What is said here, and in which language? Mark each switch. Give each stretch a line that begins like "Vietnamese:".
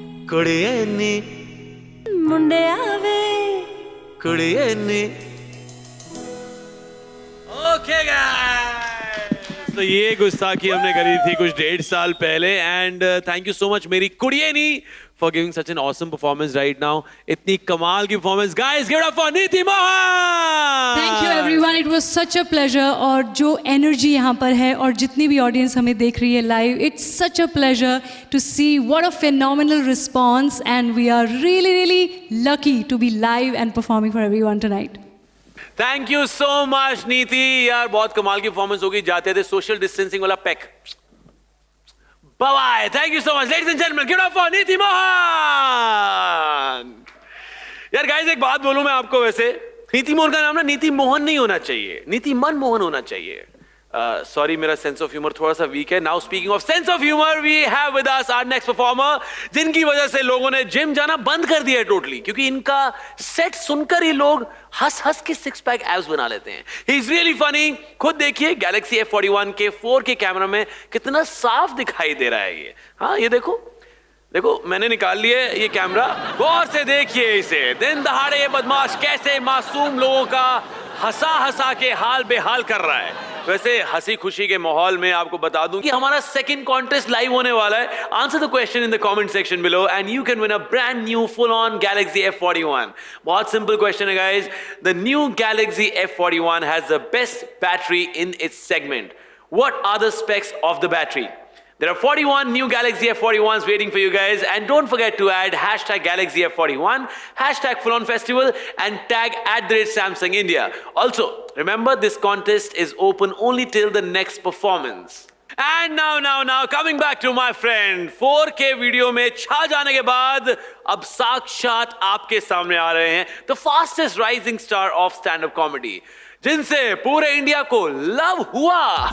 Punjabi: कुड़िए नी मुंडे आवे कुड़िए नी।
Hindi: Okay guys, तो ये गुस्ताखी हमने करी थी कुछ 1.5 साल पहले,
English: and thank you so much
Hindi: मेरी कुड़िए नी
English: for giving such an awesome performance right now.
Hindi: इतनी कमाल की performance.
English: Guys, give it up for Neeti Mohan! Thank you everyone. It was such a pleasure.
Hindi: और जो energy यहाँ पर है और जितनी भी audience हमें देख रही है live,
English: it's such a pleasure to see what a phenomenal response, and we are really, really lucky to be live and performing for everyone tonight. Thank you so much, Neeti.
Hindi: यार बहुत कमाल की performance होगी. जाते थे social distancing वाला peck.
English: Bye-bye. Thank you so much. Ladies and gentlemen, give it up for Neeti Mohan.
Hindi: यार guys, एक बात बोलूं मैं आपको वैसे. नीति मोहन का नाम ना नीति मोहन नहीं होना चाहिए. नीति मनमोहन होना चाहिए. Sorry, मेरा sense of humor थोड़ा सा weak है.
English: Now speaking of sense of humor, we have with us our next performer,
Hindi: जिनकी वजह से लोगों ने जिम जाना बंद कर दिया है totally, क्योंकि इनका set सुनकर ही लोग हंस के 6-pack abs बना लेते हैं.
English: He's really funny.
Hindi: खुद देखिए Galaxy F41 के 4K कैमरा में कितना साफ दिखाई दे रहा है ये. हाँ, ये देखो मैंने निकाल लिया ये कैमरा. गौर से देखिए इसे. दिन दहाड़े ये बदमाश कैसे मासूम लोगों का हंसा के हाल बेहाल कर रहा है. वैसे हंसी खुशी के माहौल में आपको बता दूं कि हमारा सेकंड कॉन्टेस्ट लाइव होने वाला है.
English: Answer the question in the comment section below and you can win a brand new full on Galaxy F41.
Hindi: बहुत सिंपल क्वेश्चन है guys.
English: The new Galaxy F41 has the best battery in its segment. What are the specs of the battery? There are 41 new Galaxy F41s waiting for you guys, and don't forget to add hashtag Galaxy F41, hashtag FullOnFestival, and tag @Samsung India. Also, remember this contest is open only till the next performance. And now, coming back to my friend,
Hindi: 4K video में छा जाने के बाद अब साक्षात आपके सामने आ रहे हैं
English: the fastest rising star of stand-up comedy,
Hindi: जिनसे पूरे इंडिया को लव हुआ.